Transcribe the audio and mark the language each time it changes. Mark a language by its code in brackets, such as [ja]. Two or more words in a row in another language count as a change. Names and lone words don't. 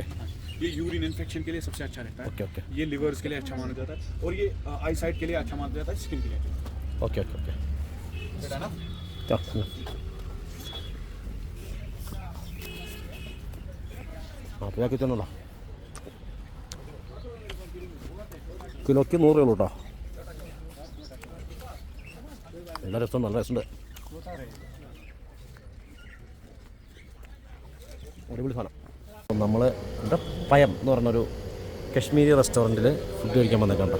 [hi] ये [en] urine infection [hi] के लिए सबसे अच्छा रहता है ओके ओके ये लिवर्स के लिए अच्छा माना जाता है और ये [en] eye sight [hi] के लिए अच्छा माना जाता है स्किन के लिए अच्छा ओके ओके ओके है ना हाँ तो कितना ला [ml] കിലോയ്ക്ക് 100 രൂപ കേട്ടോ. നല്ല രസമുണ്ട് അടിപൊളി സാധനം. നമ്മൾ എന്താ പയം എന്ന് പറഞ്ഞൊരു കശ്മീരി റെസ്റ്റോറൻറ്റിൽ ഫുഡ് കഴിക്കാൻ വന്നേക്കണ്ട.